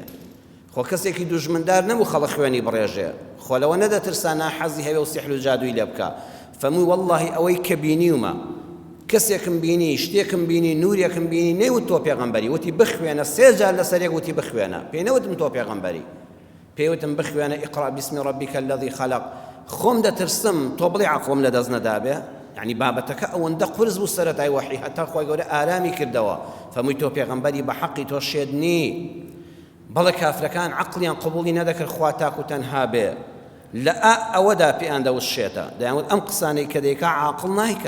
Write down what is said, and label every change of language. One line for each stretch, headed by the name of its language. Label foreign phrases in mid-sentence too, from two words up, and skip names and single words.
Central Kurdish: خۆ کەسێکی دوژمندار نەبوو خەڵک خوێنی بڕێژێ. خۆ لەوە نەدەترسا ناحەزی هەبێ و سیحر و جادووی لێ بکە. فەرمووی وەڵڵاهی ئەوەی کە بینیومە، کەسێکم بینی، شتێکم بینی، نورێکم بینی، نەیوت تۆ پێغەمبەری، وتی بخوێنە. 3 جار لەسەرێک وتی بخوێنە، پێی نەوتم تۆ پێغەمبەری، پێیوتم بخوێنە
Arabic: ئیقرا بسم ربک الذی خلق.
Central Kurdish: خۆم دەترسم تۆ بڵێ عەقڵم لەدەست نەدابێ. یعنی بابەتەکە ئەوەندە قورس بوو سەرەتای وحی، هەتا خۆی گەورە ئارامی کردەوە، فەرمووی تۆ پێغەمبەری بە حەقی تۆ شێت نی. بەڵێ کافرەکان عەقڵیان قبوڵی نەدەکرد خوا تاک و تەنها بێ. لە ئەوەدا پێیان دەوشێتە، دەیانوت ئەم قسانەی کە دەیکا عاقڵ نایکا.